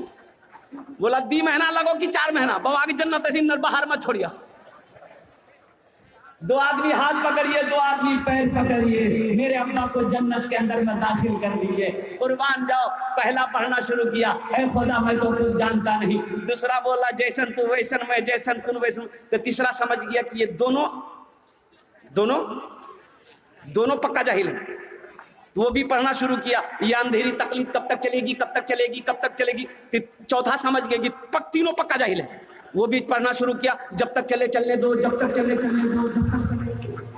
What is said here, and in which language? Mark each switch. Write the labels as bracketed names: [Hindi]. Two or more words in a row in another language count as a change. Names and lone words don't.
[Hindi] बोला 2 महीना लगो कि 4 महीना? बाबा की जन्नत ऐसी नर बाहर मत छोड़िया। 2 आदमी हाथ पकड़िए, 2 आदमी पैर पकड़िए, मेरे अम्मा को जन्नत के अंदर में दाखिल कर दीजिए, कुर्बान जाओ। पहला पढ़ना शुरू किया, ऐ खुदा मैं तो कुछ जानता नहीं। दूसरा बोला जैसन तू वैसन मैं, जैसन तू वैसन। तो तीसरा समझ गया कि ये दोनों पक्का जाहिल है। वो भी पढ़ना शुरू किया, ये अंधेरी तकलीफ कब तक चलेगी, कब तक चलेगी, कब तक चलेगी। चौथा समझ गया कि तीनों पक्का जाहिल है। वो भी पढ़ना शुरू किया, जब तक चले चलने दो, जब तक चले चलने दो, जब तक चले।